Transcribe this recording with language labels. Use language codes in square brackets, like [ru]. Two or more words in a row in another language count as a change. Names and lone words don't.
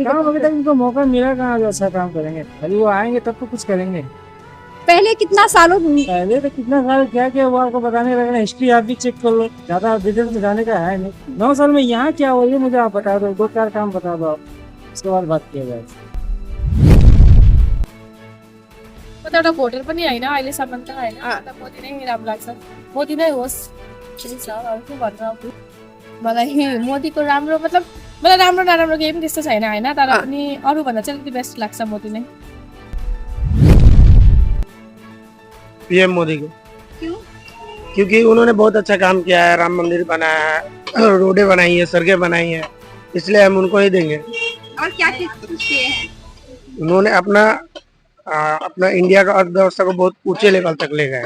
[hi] अभी तक उनको मौका मिला कहाँ जो अच्छा काम करेंगे। अभी वो आएंगे तब तो कुछ करेंगे। पहले कितना सालों पहले तो कितना साल क्या क्या हुआ आपको बताने लगना। हिस्ट्री आप भी चेक कर लो, ज्यादा डिटेल में जाने का है नहीं। 9 साल में यहाँ क्या हुआ ये मुझे आप बता दो, 2-4 काम बता दो आप, उसके बाद बात किया जाए। [ne] एउटा भोटर पनि हैन अहिलेसम्म त हैन। मोदी नै राम्रो लाग्छ, मोदी नै होस्। त्यही छ अरु के भन्नु। मलाई मोदीको राम्रो मतलब मलाई राम्रो नराम्रो केही पनि त्यस्तो छैन हैन, तर पनि अरु भन्दा चाहिँ अलिकति बेस्ट लाग्छ मोदी नै। [hi] पीएम मोदी को। क्यों? क्योंकि उन्होंने बहुत अच्छा काम किया है। राम मंदिर बनाया है, रोडें बनाई है, सड़कें बनाई है, इसलिए हम उनको ही देंगे। और क्या किए हैं? उन्होंने अपना इंडिया का अर्थव्यवस्था को बहुत ऊंचे लेवल तक ले गए।